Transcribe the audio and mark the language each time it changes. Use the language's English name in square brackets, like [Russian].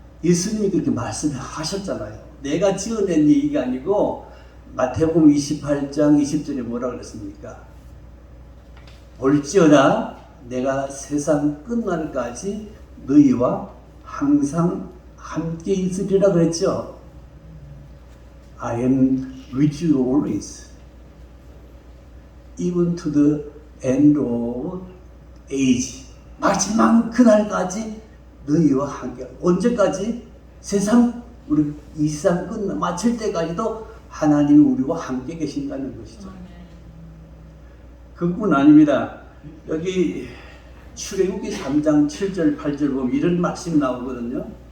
[Korean] 예수님이 그렇게 말씀하셨잖아요. 내가 지어낸 얘기가 아니고 마태복음 28장 20절에 뭐라 그랬습니까? 볼지어다 내가 세상 끝날까지 너희와 항상 함께 있으리라 그랬죠. [English] I am with you always, even to the end of age. [Korean] 마지막 그날까지 너희와 함께. 언제까지? 세상 우리 이 세상 끝나 마칠 때까지도 하나님이 우리와 함께 계신다는 것이죠. 그뿐 아닙니다. 여기 출애굽기 3장 7절 8절 보면 이런 말씀이 나오거든요.